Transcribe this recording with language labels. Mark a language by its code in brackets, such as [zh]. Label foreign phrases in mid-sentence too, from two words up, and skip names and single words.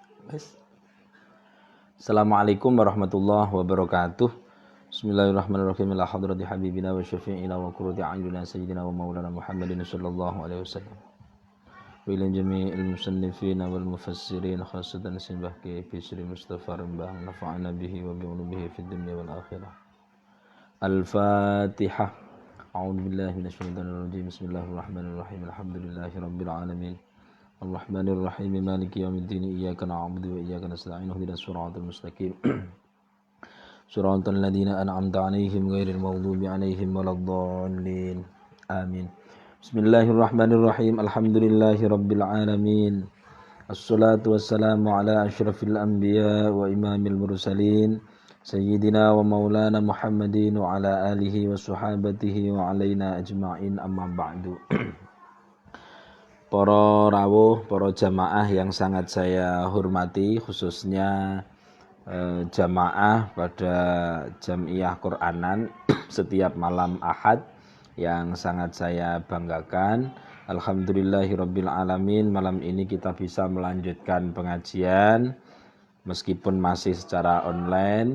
[ar] السلام عليكم ورحمة الله وبركاته. بسم الله الرحمن الرحيم. إلى حضرة حبيبنا وشفيعنا وقرة أعيننا سيدنا ومولانا محمد صلى الله عليه وسلم. وإلى جميع المصنفين والمفسرين خاصة [jv] simbah ki [ar] Bisri Mustafa Rembang نفعنا به وبعلومه في الدنيا والآخرة. الفاتحة. أعوذ بالله من الشيطان الرجيم. بسم الله الرحمن الرحيم. الحمد لله رب العالمين. الرحمن الرحيم مالك يوم الدين إياك نعبد وإياك نستعين اهدنا الصراط المستقيم صراط الذين أنعمت عليهم غير المغضوب عليهم ولا الضالين آمين. بسم الله الرحمن الرحيم. الحمد لله رب العالمين. الصلاة والسلام على أشرف الأنبياء وإمام المرسلين سيدنا ومولانا محمد وعلى آله وصحابته وعلينا أجمعين أما بعد. [id] Para rawuh, para jamaah yang sangat saya hormati, khususnya jamaah pada Jam'iyah Qur'anan setiap malam Ahad yang sangat saya banggakan. [ar] الحمد لله رب العالمين, [id] malam ini kita bisa melanjutkan pengajian meskipun masih secara online.